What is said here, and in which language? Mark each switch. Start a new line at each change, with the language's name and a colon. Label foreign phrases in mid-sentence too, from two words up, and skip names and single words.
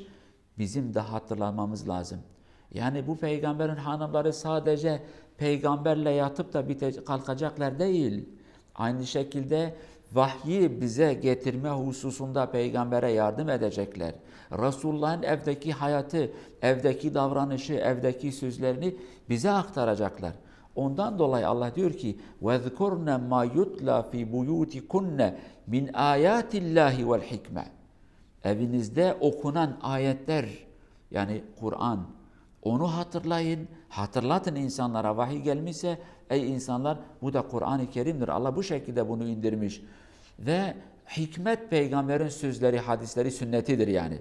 Turkish: Bizim de hatırlamamız lazım. Yani bu peygamberin hanımları sadece peygamberle yatıp da kalkacaklar değil. Aynı şekilde vahyi bize getirme hususunda peygambere yardım edecekler. Resulullah'ın evdeki hayatı, evdeki davranışı, evdeki sözlerini bize aktaracaklar. Ondan dolayı Allah diyor ki
Arabic: وَذْكُرْنَ مَا يُتْلَى فِي بُيُوتِكُنَّ مِنْ آيَاتِ اللّٰهِ وَالْحِكْمَةِ.
Turkish: Evinizde okunan ayetler, yani Kur'an, onu hatırlayın, hatırlatın insanlara. Vahiy gelmişse ey insanlar, bu da Kur'an-ı Kerim'dir. Allah bu şekilde bunu indirmiş. Ve hikmet peygamberin sözleri, hadisleri, sünnetidir yani.